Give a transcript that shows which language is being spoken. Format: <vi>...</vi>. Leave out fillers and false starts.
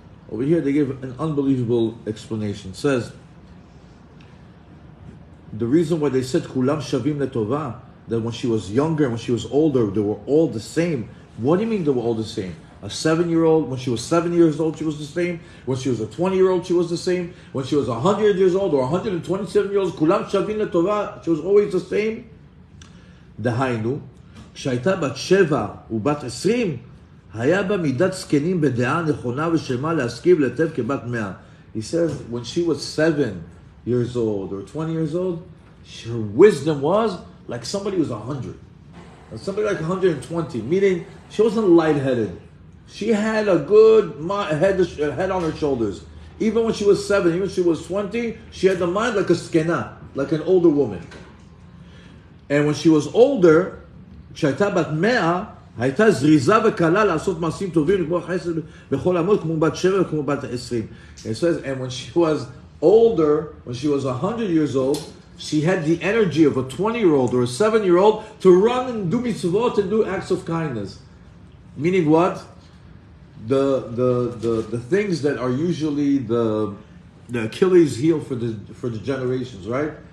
<en>Over here, they give an unbelievable explanation. It says, the reason why they said, Kulam Shavim Letova, that when she was younger and when she was older, they were all the same. What do you mean they were all the same? A 7-year-old, when she was 7 years old, she was the same. When she was a 20-year-old, she was the same. When she was 100 years old or 127 years old, Kulam Shavim Letova, she was always the same.</en> <he>דהיינו, כשהייתה בת 7 ובת 20, היה בה מידת זקנים בדעה נכונה ושלמה להשכיב להיטב כבת 100.</he> <en>He says, when she was 7 years old or 20 years old, her wisdom was like somebody who was 100. Or somebody like 120, meaning she wasn't lightheaded. She had a good head on her shoulders. Even when she was 7, even when she was 20, she had the mind like a skena, like an older woman. And when she was older,</en> <he>כשהייתה בת 100, הייתה זריזה וקלה לעשות מעשים טובים לקבוע חסד בכל עמוד כמו בת 7 וכמו בת 20.</he> <en>It says, and when she was older, when she was 100 years old, she had the energy of a 20-year-old or a 7-year-old to run and do mitzvot and do acts of kindness. Meaning what? The things that are usually the Achilles heel for the generations, right?</en>